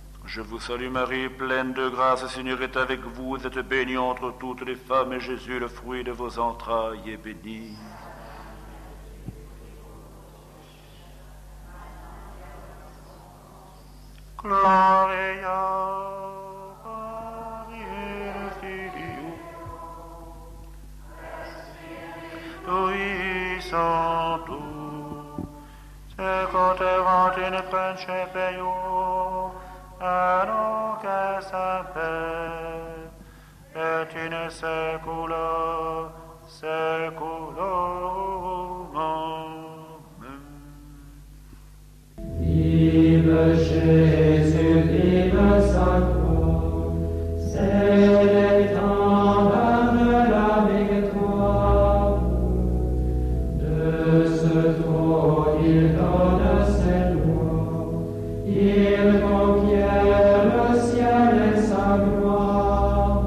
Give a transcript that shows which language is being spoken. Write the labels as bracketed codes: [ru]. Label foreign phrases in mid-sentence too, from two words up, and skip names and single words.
[fr] Je vous salue Marie, pleine de grâce, le Seigneur est avec vous. Vous êtes bénie entre toutes les femmes, et Jésus, le fruit de vos entrailles, est béni. [la] Gloria Patri et Filio, Spiritus Sancto, sequeterat in principio, et nunc et semper, et in saecula saeculorum. Amen. [fr] Liebe Jésus, liebe Sacro, c'est le temps de la victoire. De ce trône, il donne ses lois, il conquiert le ciel et sa gloire.